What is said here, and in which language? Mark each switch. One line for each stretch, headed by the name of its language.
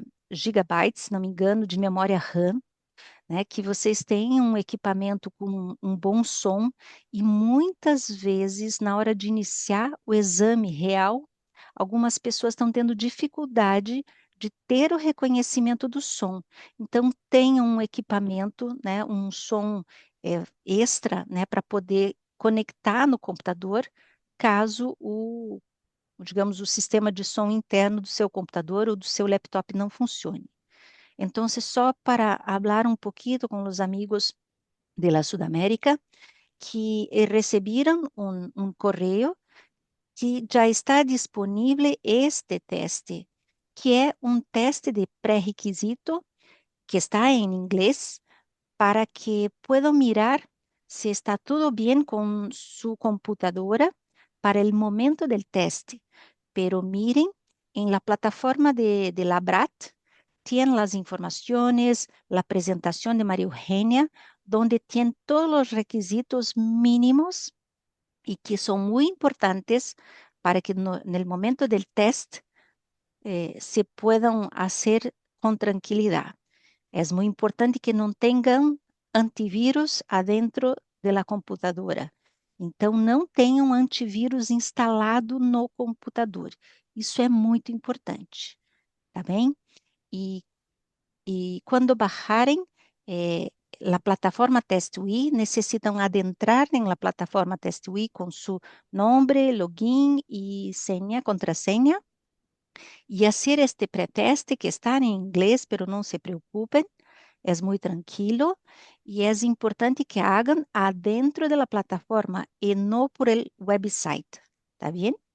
Portuguese: gigabytes, se não me engano, de memória RAM, né, que vocês tenham um equipamento com um bom som e muitas vezes, na hora de iniciar o exame real, algumas pessoas estão tendo dificuldade de ter o reconhecimento do som. Então, tenham um equipamento, né, um som extra, né, para poder conectar no computador, caso digamos, o sistema de som interno do seu computador ou do seu laptop não funcione.
Spanish: Entonces, só para hablar un poquito con los amigos de la Sudamérica, que recibieron un correo que ya está disponible este teste, que es un teste de pré-requisito que está en inglés para que puedan mirar si está todo bien con su computadora para el momento del teste. Pero miren, en la plataforma de Labrat tienen las informaciones, la presentación de María Eugenia, donde tienen todos los requisitos mínimos y que son muy importantes para que en el momento del test se puedan hacer con tranquilidad.
Portuguese: É muito importante que não tenham antivírus adentro da computadora. Então, não tenham antivírus instalado no computador. Isso é muito importante, tá bem? E, e quando bajarem a plataforma TestUI, necessitam adentrar na plataforma TestUI com seu nome, login e senha, contraseña, e fazer este pré-teste que está em inglês, pero não se preocupem, é muito tranquilo e é importante que hagan adentro da plataforma e não
Spanish: por el website,
Portuguese: tá bem?